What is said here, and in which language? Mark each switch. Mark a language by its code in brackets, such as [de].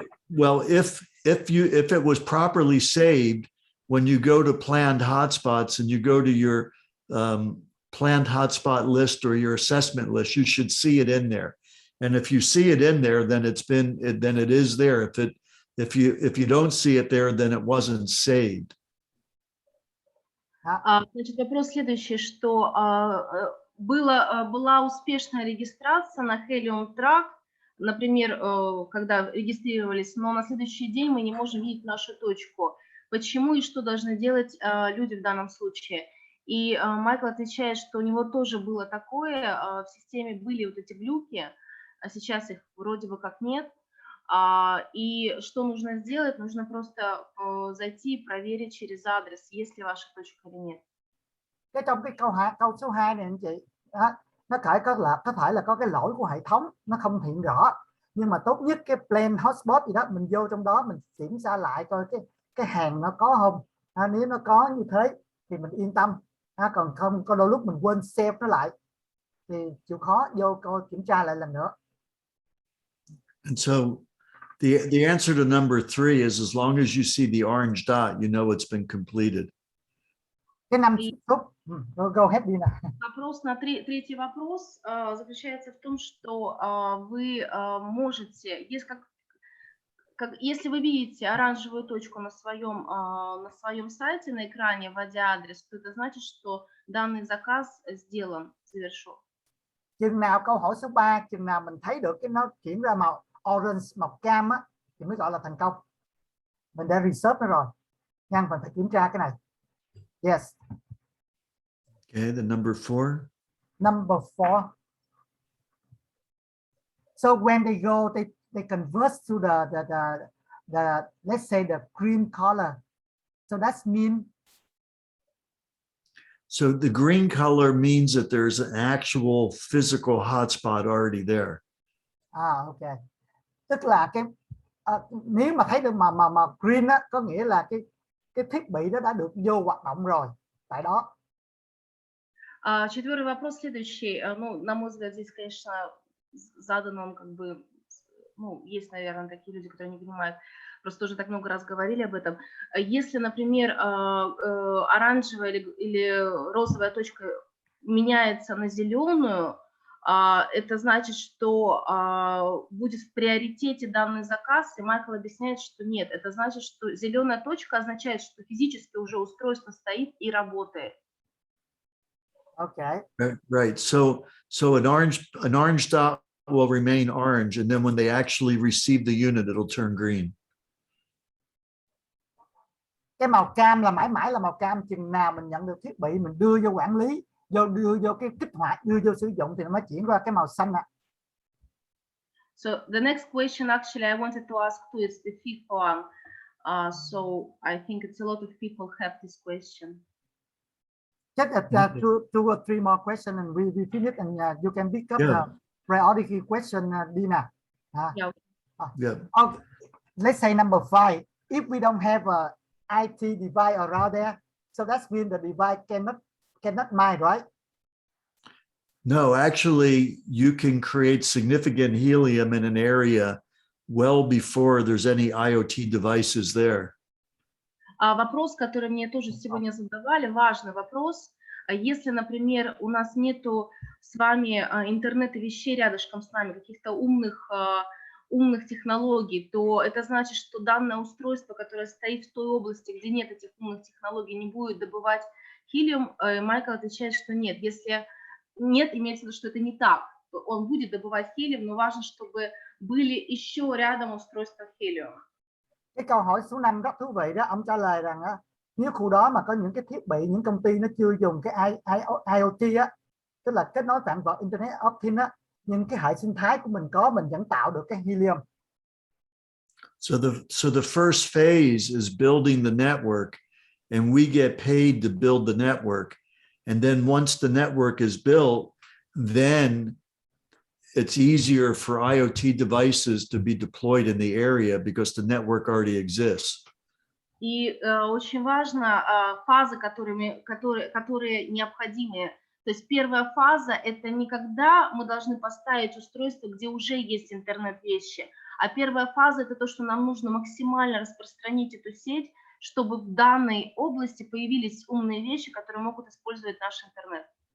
[en] Well, if it was properly saved, when you go to planned hotspots and you go to your planned hotspot list or your assessment list, you should see it in there. And if you see it in there, then then it is there. If you don't see it there, then it wasn't saved. [ru] Значит, вопрос следующий, что была успешная регистрация на HELIUM Track, например, когда регистрировались, но на следующий день мы не можем видеть нашу точку. Почему и что должны делать люди в данном случае? И Майкл отвечает, что у него тоже было такое, в системе были вот эти глюки, а сейчас их вроде бы как нет. И что нужно сделать? Нужно просто зайти и проверить через адрес, есть ли ваша точка или нет. [vi] Cái trong cái câu số 2 này anh chị, nó có thể là có cái lỗi của hệ thống, nó không hiện rõ, nhưng mà tốt nhất cái plan hotspot gì đó mình vô trong đó mình kiểm tra lại coi cái hàng nó có không. Nếu nó có như thế thì mình yên tâm, còn không có đôi lúc mình quên save nó lại thì chịu khó vô coi kiểm tra lại lần nữa. [en] And so the answer to number 3 is, as long as you see the orange dot, you know it's been completed. [vi] Cái 5 phút, [en] go ahead [vi] Dina. [ru] Вопрос на третий вопрос заключается в том, что вы можете, если вы видите оранжевую точку на своем сайте, на экране, вводя адрес, то это значит, что данный заказ сделан, завершен. [vi] Chừng nào câu hỏi số 3, chừng nào mình thấy được cái nó chuyển ra màu orange, màu cam á, thì mới gọi là thành công. Mình đã research nó rồi, nhưng mình phải kiểm tra cái này. [en] Yes. Okay, the number 4. Number 4. So when they go, they convert to the let's say the green color. So that means. So the green color means that there's an actual physical hotspot already there. Okay. [vi] Tức là nếu mà thấy được màu green á, có nghĩa là cái thiết bị đó đã được vô hoạt động rồi tại đó. [ru] Четвертый вопрос следующий. Ну, на мой взгляд, здесь, конечно, задан он как бы, ну, есть, наверное, такие люди, которые не понимают, просто уже так много раз говорили об этом. Если, например, оранжевая или розовая точка меняется на зеленую, это значит, что будет в приоритете данный заказ, и Майкл объясняет, что нет, это значит, что зеленая точка означает, что физически уже устройство стоит и работает. [en] Okay. Right. So an orange dot will remain orange, and then when they actually receive the unit, it'll turn green. [vi] Cái màu cam là mãi mãi là màu cam, chừng nào mình nhận được thiết bị mình đưa vô quản lý, đưa vô cái kích hoạt, đưa vô sử dụng thì nó mới chuyển qua cái màu xanh ạ. [en] So the next question, actually, I wanted to ask too, it's the fifth one. So I think it's a lot of people have this question. Just two or three more questions and we finish, and you can pick up the priority question, Dina. Yeah. Okay. Let's say number 5. If we don't have a IT device around there, so that means the device cannot mine, right? No, actually, you can create significant helium in an area well before there's any IoT devices there. [ru] Вопрос, который мне тоже сегодня задавали, важный вопрос. Если, например, у нас нету с вами интернета вещей рядышком с нами, каких-то умных технологий, то это значит, что данное устройство, которое стоит в той области, где нет этих умных технологий, не будет добывать helium. Майкл отвечает, что нет. Если нет, имеется в виду, что это не так. Он будет добывать helium, но важно, чтобы были еще рядом устройства helium. [vi] Cái câu hỏi số 5 rất thú vị đó, ông trả lời rằng nếu khu đó mà có những cái thiết bị, những công ty nó chưa dùng cái IoT á, tức là kết nối tạm vào Internet of Things á, nhưng cái hệ sinh thái của mình có, mình vẫn tạo được cái helium. [en] So the first phase is building the network, and we get paid to build the network. And then once the network is built, then it's easier for IoT devices to be deployed in the area because the network already exists. [ru] И очень важно фазы, которые необходимы. То есть первая фаза – это не когда мы должны поставить устройство, где уже есть интернет-вещи, а первая фаза – это то, что нам нужно максимально распространить эту сеть, чтобы в данной области появились умные вещи, которые могут использовать наш интернет.